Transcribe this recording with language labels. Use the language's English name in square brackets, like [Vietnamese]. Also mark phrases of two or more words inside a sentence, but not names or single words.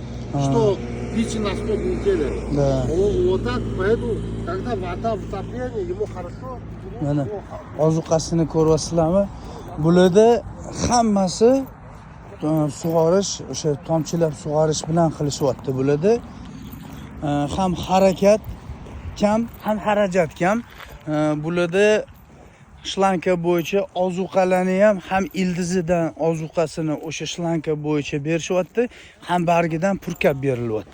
[Russian] что печь насколько неделя. Да. Вот так, поэтому, когда вода в отоплении, ему хорошо. [Uzbek] Mana ozuqasini ko'ryapsizlarmi? Bularda hammasi sug'orish, o'sha tomchilab sug'orish bilan qilishyapti. Bularda ham harakat kam, ham xarajat kam. Bularda shlanka bo'yicha ozuqalarni ham ildizidan ozuqasini o'sha shlanka bo'yicha berishyapti, ham bargidan purkab berilyapti.